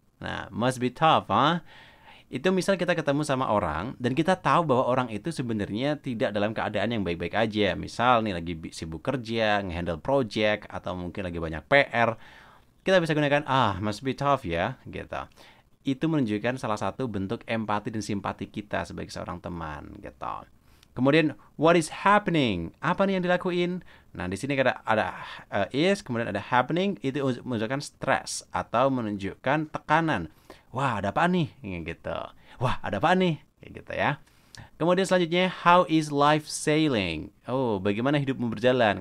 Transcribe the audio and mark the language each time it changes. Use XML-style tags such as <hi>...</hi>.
<id>Nah,</id> <en>must be tough, huh?</en> <id>Itu misal kita ketemu sama orang, dan kita tahu bahwa orang itu sebenarnya tidak dalam keadaan yang baik-baik aja. Misal nih lagi sibuk kerja, nge-handle project, atau mungkin lagi banyak PR. Kita bisa gunakan,</id> <en>must be tough</en> <id>ya, gitu. Itu menunjukkan salah satu bentuk empati dan simpati kita sebagai seorang teman, gitu.</id> <en>Kemudian, what is happening?</en> <id>Apa nih yang dilakuin? Nah, di sini ada is, kemudian ada happening, itu menunjukkan stres atau menunjukkan tekanan. Wah, ada apa nih? Gitu. Wah, ada apa nih? Kayak gitu ya. Kemudian selanjutnya,</id> <en>how is life sailing?</en> <id>Oh, bagaimana hidupmu berjalan?</id>